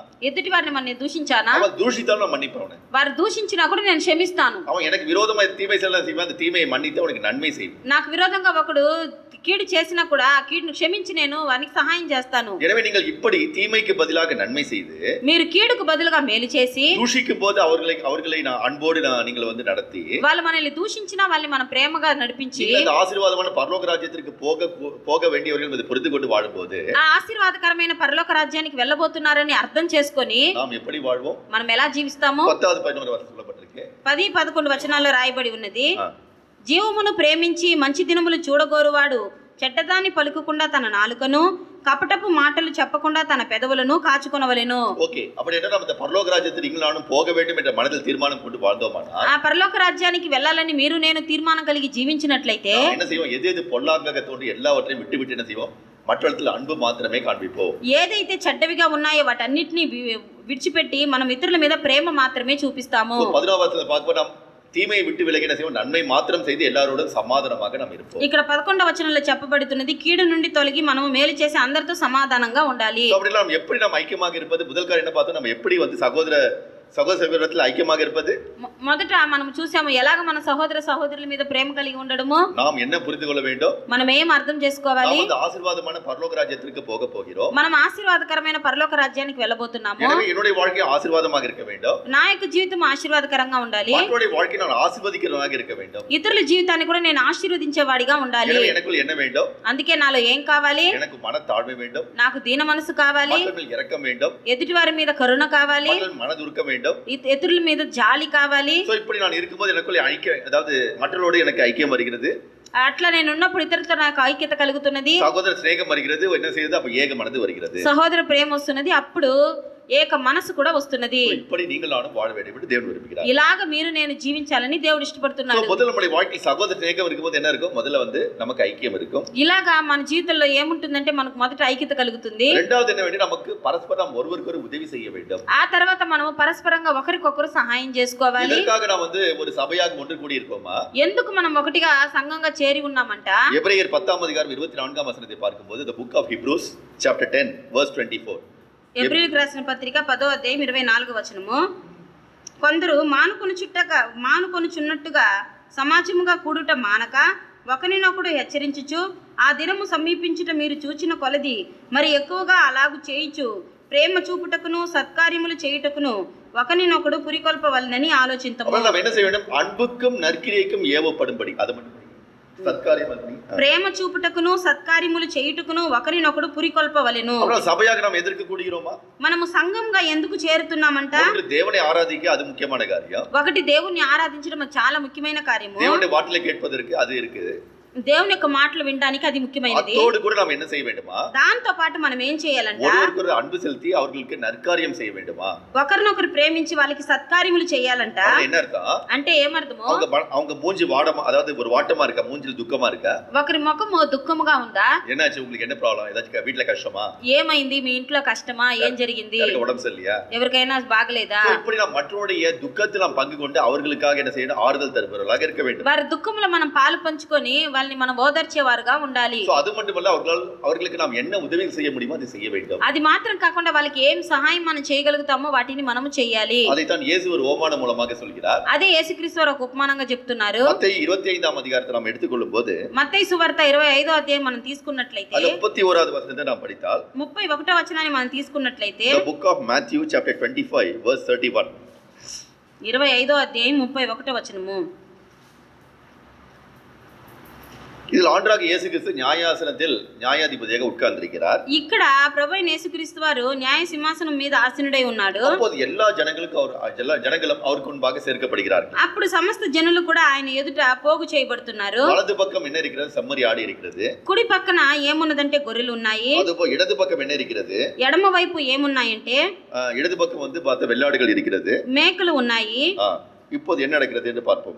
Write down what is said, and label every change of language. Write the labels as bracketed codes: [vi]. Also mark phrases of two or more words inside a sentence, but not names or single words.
[te] ఎదుటి వారిని మనం దూషించానా? [ta] அவன் தூஷித்தாலும் நான் மன்னிப்பவன். [te] వారు దూషించినా కూడా నేను క్షమిస్తాను. [ta] அவன் எனக்கு விரோதமா தீமை செய்யலாம், அந்த தீமையை மன்னித்து அவனுக்கு நன்மை செய்வேன். [te] నాకు విరోధంగా ఒకడు కీడు చేసినా కూడా ఆ కీడును క్షమించి నేను వారికి సహాయం చేస్తాను. [ta] எனவே நீங்கள் இப்படி தீமைக்கு பதிலாக நன்மை செய்து, [te] మీరు కీడుకు బదులుగా మేలు చేసి, [ta] தூஷிக்கும் போது அவர்களை நான் அன்போடு நீங்கள் வந்து நடத்தி, [te] వాళ్ళు మనల్ని దూషించినా వాళ్ళని మనం ప్రేమగా నడిపించి, [ta] இந்த ஆசீர்வாதமான பரலோக ராஜ்யத்திற்கு போக வேண்டியவர்கள் இதை புரிந்து கொண்டு வாழும்போது [te] ఆ ఆశీర్వాదకరమైన పరలోక రాజ్యానికి వెళ్ళబోతున్నారని అర్థం చేసుకొని [ta] நாம் எப்படி வாழ்வோம்? [te] మనం ఎలా జీవిస్తాము? [ta] 10வது 11வது వచనం சொல்லப்பட்டிருக்கு. [te] 10, 11 వచనాల్లో రాయబడి ఉన్నది, జీవమును ప్రేమించి మంచి దినములు చూడగోరువాడు చెడ్డదాన్ని పలుకకుండా తన నాలుకను, కపటపు మాటలు చెప్పకుండా తన పెదవులను కాచుకొనవలెను. [ta] ஓகே, அப்படி என்ன நம்ம இந்த பரலோக ராஜ்யத்தில் நீங்களும் போக வேண்டும் என்ற மனதில் தீர்மானம் கொண்டு வாழ்ந்தோமானா, [te] ఆ పరలోక రాజ్యానికి వెళ్ళాలని మీరు నేను తీర్మానం కలిగి జీవించినట్లయితే [ta] என்ன செய்வோம்? எது பொல்லாங்காக தோன்றி எல்லாவற்றையும் விட்டு என்ன செய்வோம்? மற்றவர்களில் அன்பு மாத்திரமே காண்பிப்போம். [te] ఏదైతే చెడ్డవిగా ఉన్నాయో వాటన్నిటిని విడిచిపెట్టి మనం ఇతరుల మీద ప్రేమ మాత్రమే చూపిస్తాము. [ta] 11வது வசனத்தை பார்க்கும்போது நாம் தீமையை விட்டு விலகி என்ன செய்வோம்? நன்மை மாத்திரம் செய்து எல்லாரோடும் சமாதானமாக நாம் இருப்போம். [te] ఇక్కడ 11వ వచనంలో చెప్పబడుతున్నది, కీడు నుండి తొలగి మనము మేలు చేసి అందరితో సమాధానంగా ఉండాలి. [ta] அப்படி நாம் எப்படி நாம் ஐக்கியமாக இருப்பது? முதல் காரியம் என்ன பார்த்தோம்? நம்ம எப்படி வந்து சகோதரத்தில் ஐக்கியமாக இருப்பது? [te] మొదట మనం చూసాము ఎలాగ మన సహోదర సహోదరుల మీద ప్రేమ కలిగి ఉండడము. [ta] நாம் என்ன புரிந்து கொள்ள வேண்டும்? [te] మనం ఏం అర్థం చేసుకోవాలి? [ta] நாம் அந்த ஆசீர்வாதமான பரலோக ராஜ்யத்திற்கு போக போகிறோம். [te] మనం ఆశీర్వాదకరమైన పరలోక రాజ్యానికి వెళ్ళబోతున్నాము. [ta] எனவே என்னுடைய வாழ்க்கை ஆசீர்வாதமாக இருக்க வேண்டும். [te] నా యొక్క జీవితం ఆశీర్వాదకరంగా ఉండాలి. [ta] மற்றவருடைய வாழ்க்கை நான் ஆசீர்வதிக்கிறவனாக இருக்க வேண்டும். [te] ఇతరుల జీవితాన్ని కూడా నేను ఆశీర్వదించేవాడిగా ఉండాలి. [ta] எனவே எனக்குள் என்ன வேண்டும்? [te] అందుకే నాలో ఏం కావాలి? [ta] எனக்கு மனத்தாழ்மை வேண்டும். [te] నాకు దీన మనసు కావాలి. [ta] மற்றவர்கள் இரக்கம் வேண்டும். [te] ఎదుటి వారి మీద కరుణ కావాలి. [ta] மனதுருக்கம் வேண்டும். [te] ఇతరుల మీద జాలి కావాలి. [ta] சோ இப்படி நான் இருக்கும்போது எனக்குள்ள ஐக்கியம், அதாவது மற்றவர்களோடு எனக்கு ஐக்கியம் வருகிறது. [te] అట్లా నేను ఉన్నప్పుడు ఇతరులతో నాకు ఐక్యత కలుగుతున్నది. [ta] சகோதர சிநேகம் வருகிறது. என்ன செய்யுது? அப்ப ஏக மனது வருகிறது. [te] సహోదర ప్రేమ వస్తున్నది. అప్పుడు ఏక మనసు కూడా వస్తున్నది. [ta] இப்படி நீங்கள் நானும் வாழ வேண்டும் என்று தேவன் விரும்புகிறார். [te] ఇలాగ మీరు నేను జీవించాలని దేవుడు ఇష్టపడుతున్నాడు. [ta] முதல்ல நம்முடைய வாழ்க்கையில் சகோதர சிநேகம் இருக்கும்போது என்ன இருக்கும்? முதல்ல வந்து நமக்கு ஐக்கியம் இருக்கும். [te] ఇలాగా మన జీవితంలో ఏముంటుందంటే మనకు మొదట ఐక్యత కలుగుతుంది. [ta] இரண்டாவது என்ன வேண்டும்? நமக்கு பரஸ்பரம் ஒருவருக்கொரு உதவி செய்ய வேண்டும். [te] ఆ తర్వాత మనము పరస్పరంగా ఒకరికొకరు సహాయం చేసుకోవాలి. [ta] இதற்காக நாம் வந்து ஒரு சபையாக ஒன்று கூடி இருக்கோமா? [te] ఎందుకు మనం ఒకటిగా సంఘంగా చేరి ఉన్నామంట? [ta] எபிரேயர் 10th அதிகாரம் 24th வசனத்தை பார்க்கும்போது [en] the book of Hebrews chapter 10 verse 24. [te] ఏప్రిల్కి రాసిన పత్రిక 10వ అధ్యాయం 24వ వచనము, కొందరు మానుకొనుచున్నట్టుగా సమాజముగా కూడుట మానక ఒకరినొకడు హెచ్చరించుచు ఆ దినము సమీపించుట మీరు చూచిన కొలది మరి ఎక్కువగా అలాగు చేయుచు ప్రేమ చూపుటకును సత్కార్యములు చేయుటకును ఒకరినొకడు పురికొల్పవలనని ఆలోచింతము. [ta] அப்ப நம்ம என்ன செய்ய வேண்டும்? அன்புக்கும் நற்கிரியைக்கும் ஏவப்படும்படி, அது மட்டும் சத்காரியம் பண்ணி [te] ప్రేమ చూపుటకును సత్కార్యములు చేయుటకును ఒకరినొకడు పురికొల్పవలెను. [ta] அப்புறம் சபையாக நாம் எதற்கு கூடுகிறோமா? [te] మనము సంఘంగా ఎందుకు చేరుతున్నామంట? [ta] ஒன்று தேவனை ஆராதிக்க, அது முக்கியமான காரியம். [te] ఒకటి దేవుణ్ణి ఆరాధించడం అది చాలా ముఖ్యమైన కార్యము. [ta] தேவனுடைய வார்த்தையை கேட்பதற்கு அது இருக்குது. [te] దేవుని యొక్క మాటలు వినడానికి అది ముఖ్యమైనది. [ta] அத்தோடு கூட நாம் என்ன செய்ய வேண்டுமா? [te] దాంతో పాటు మనం ఏం చేయాలంట? [ta] ஒருவருக்கு அன்பு செலுத்தி அவர்களுக்கு நற்காரியம் செய்ய வேண்டுமா? [te] ఒకరినొకరు ప్రేమించి వాళ్ళకి సత్కార్యములు చేయాలంట. [ta] என்ன அர்த்தம்? [te] అంటే ఏమర్థము? [ta] அவங்க மூஞ்சி வாடமா, அதாவது ஒரு வாட்டமா இருக்கா, மூஞ்சில துக்கமா இருக்கா? [te] ఒకరి ముఖము దుఃఖముగా ఉందా? [ta] என்னாச்சு உங்களுக்கு? என்ன ப்ராப்ளம்? ஏதாச்சும் வீட்ல கஷ்டமா? [te] ఏమైంది? మీ ఇంట్లో కష్టమా? ఏం జరిగింది? [ta] எனக்கு உடம்பு சரியில்லையா? [te] ఎవరికైనా బాగలేదా? [ta] இப்படி நாம் மற்றவருடைய துக்கத்தில் நாம் பங்கு கொண்டு அவர்களுக்காக என்ன செய்யணும்? ஆறுதல் தருபவர்களாக இருக்க வேண்டும். [te] వారి దుఃఖంలో మనం పాలు పంచుకొని వాళ్ళని మనం ఓదార్చేవారుగా ఉండాలి. [ta] சோ அது மட்டுமல்ல, அவர்களுக்கு நாம் என்ன உதவி செய்ய முடியுமோ அதை செய்ய வேண்டும். [te] అది మాత్రం కాకుండా వాళ్ళకి ఏం సహాయం మనం చేయగలుగుతామో వాటిని మనము చేయాలి. [ta] அதைத்தான் இயேசு ஒரு ஓமானம் மூலமாக சொல்கிறார். [te] అదే యేసుక్రీస్తు వారు ఒక ఉపమానంగా చెప్తున్నారు. [ta] மத்தேயு 25ஆம் அதிகாரத்தை நாம் எடுத்துக்கொள்ளும்போது, [te] మత్తయి సువార్త 25వ అధ్యాయం మనం తీసుకున్నట్లయితే, [ta] அது 31வது వచనத்தை நாம் படித்தால், [te] 31వ వచనాన్ని మనం తీసుకున్నట్లయితే, [en] the book of Matthew chapter 25 verse 31, [te] 25వ అధ్యాయం 31వ వచనము. [ta] இதில் ஆண்டவராக இயேசு கிறிஸ்து நியாயாசனத்தில் நியாயாதிபதியாக உட்கார்ந்திருக்கிறார். [te] ఇక్కడ ప్రభువైన యేసుక్రీస్తు వారు న్యాయ సింహాసనం మీద ఆసీనుడై ఉన్నాడు. [ta] அப்போது எல்லா ஜனங்களும் அவருக்கு முன்பாக சேர்க்கப்படுகிறார்கள். [te] అప్పుడు సమస్త జనులు కూడా ఆయన ఎదుట పోగు చేయబడుతున్నారు. [ta] வலது பக்கம் என்ன இருக்கிறது? செம்மறி ஆடு இருக்கிறது. [te] కుడి పక్కన ఏమున్నదంటే గొర్రెలు ఉన్నాయి. [ta] அதுபோல் இடது பக்கம் என்ன இருக்கிறது? [te] ఎడమ వైపు ఏమున్నాయంటే [ta] இடது பக்கம் வந்து பார்த்த வெள்ளாடுகள் இருக்கிறது. [te] మేకలు ఉన్నాయి. [ta] இப்போது என்ன நடக்கிறது என்று பார்ப்போம்.